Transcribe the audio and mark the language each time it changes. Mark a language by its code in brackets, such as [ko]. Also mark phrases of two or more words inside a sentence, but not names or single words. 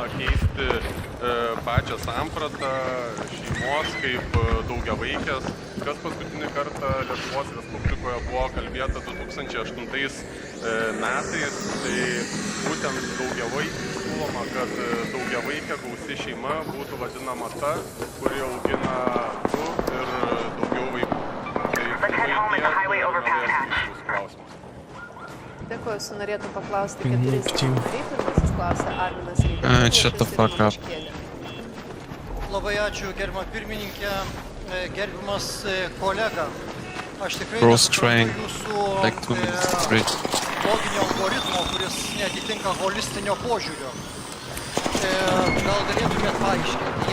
[lt] keisti pačią sampratą šeimos kaip daugiavaikės, kas paskutinį kartą Lietuvos Respublikoje buvo kalbėta 2008 metais, tai būtent siūloma, kad daugiavaikė gausi šeima būtų vadinama ta, kuri augina 2 ir daugiau vaikų. Dėkuoju, su norėtum paklausti 40. Pirmasis klausia Arminas Rytas. [en] Shut the fuck up. [lt] Labai ačiū, gerbama pirmininkė, gerbiamas kolega. Aš tikrai nesuprantu jūsų loginio algoritmo, kuris neatitinka holistinio požiūrio. Gal galėtumėt paaiškinti.